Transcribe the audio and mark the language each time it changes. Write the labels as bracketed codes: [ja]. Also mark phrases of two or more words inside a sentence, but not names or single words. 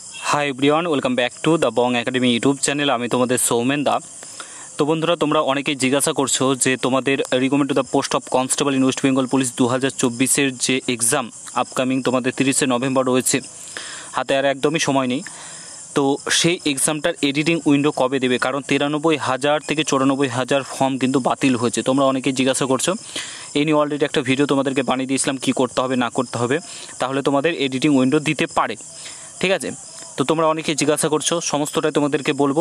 [en] Hi everyone welcome back to the Bong Academy YouTube channel. [bn] আমি তোমাদের সৌমেন দা। তো বন্ধুরা তোমরা অনেকেই জিজ্ঞাসা করছো যে তোমাদের [en] recruitment to the post of constable in West Bengal police 2024 [bn] যে [en] exam upcoming [bn] তোমাদের 30 নভেম্বর রয়েছে, হাতে আর একদমই সময় নেই। तो সেই এক্সামটার [en] editing window [bn] কবে দেবে, কারণ 93,000 থেকে 94,000 ফর্ম কিন্তু বাতিল হয়েছে। তোমরা অনেকেই জিজ্ঞাসা করছো, এই নিয়ে অলরেডি একটা ভিডিও তোমাদেরকে বানিয়ে দিয়েছিলাম কি করতে হবে না করতে হবে, তাহলে তোমাদের [en] editing window [bn] দিতে পারে। ঠিক আছে, তো তোমরা অনেকেই জিজ্ঞাসা করছো, সমস্তটাই তোমাদেরকে বলবো।